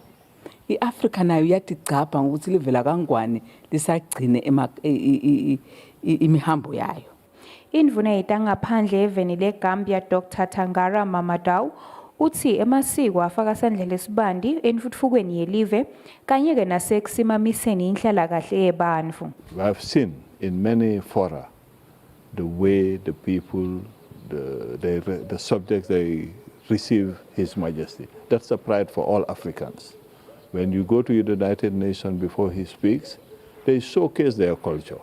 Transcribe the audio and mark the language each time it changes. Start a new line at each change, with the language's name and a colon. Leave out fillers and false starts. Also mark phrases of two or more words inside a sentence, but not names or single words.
Swati: iAfrika nayo iyatigcapha ngokuthi livela kangwane lisagcine imihambo yayo. Indvuna yetangaphandle eveni leGambia Dr. Tangara Mamado uthi emasiko afaka sandla lesibandi entfutfukweni yelive kanye ke nasekusimamiseni inhlalakahle yebantfu.
English: We have seen in many fora the way the people, the subjects, they receive His Majesty. That's a pride for all Africans. When you go to the United Nations before he speaks, they showcase their culture.